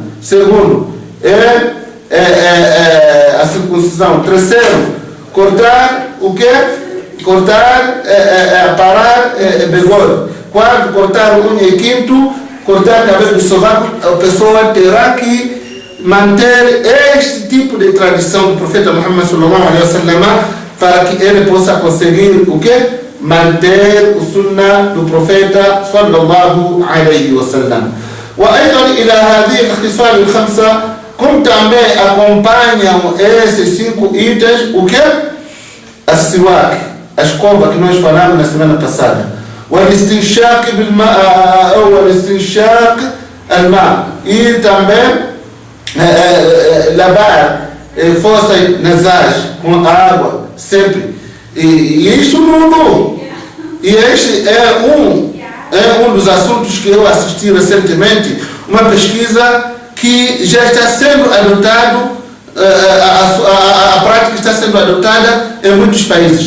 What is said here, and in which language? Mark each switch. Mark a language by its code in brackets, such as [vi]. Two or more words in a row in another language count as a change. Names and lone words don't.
[pt] Segundo, a circuncisão. Terceiro, cortar o quê? Cortar, parar bigode. Quarto, cortar unha. E quinto, cortar cabelo do sovaco. A pessoa terá que manter este tipo de tradição do profeta Muhammad [ar] صلى الله عليه وسلم [pt] para que ele possa conseguir o quê? Manter o sunnah do profeta [ar] صلى الله عليه وسلم. وأيضا إلى هذه الخصال الخمسة [pt] como também acompanham esses 5 itens, o que? A siwak, a escova que nós falamos na semana passada. [ar] O استنشاق الماء. [pt] E também lavar fossas nasais com água, sempre. E isso não. E este é um dos assuntos que eu assisti recentemente, uma pesquisa que já está sendo adotado, a prática está sendo adotada em muitos países.